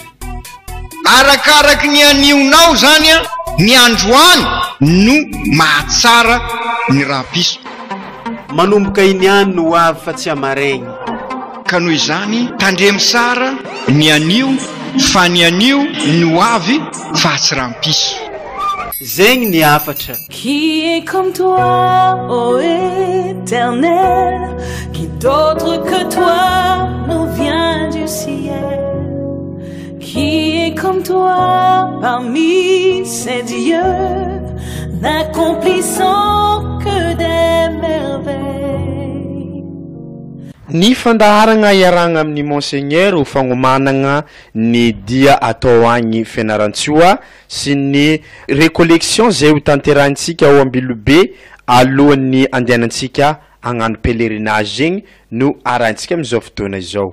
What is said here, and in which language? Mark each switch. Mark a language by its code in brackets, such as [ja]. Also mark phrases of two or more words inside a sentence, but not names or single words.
[mg] Arakaraky ny anionao zany a, ny androany no mahatsara ny rampiso. Manomboka iniany no hoavy fa tsy amaregny. Ka noho izany tandremy sara ny anio fa ny anio ny hoavy fa tsy rampiso. Zegny ny afatra. [fr] Qui est comme toi, ô Éternel? Qui d'autre que toi nous vient du ciel? Qui est comme toi parmi ces dieux, n'accomplissant que des merveilles? [mg] Ny fandaharagna iaragna amin'ny Monseigneur ho fagnomanagna ny dia atao agny Fianarantsoa sy ny recollection zay ho tanterantsika ao Ambilobe alohan'ny andehanantsika hagnano pèlerinage zegny no arantsika amin'izao fotoana izao.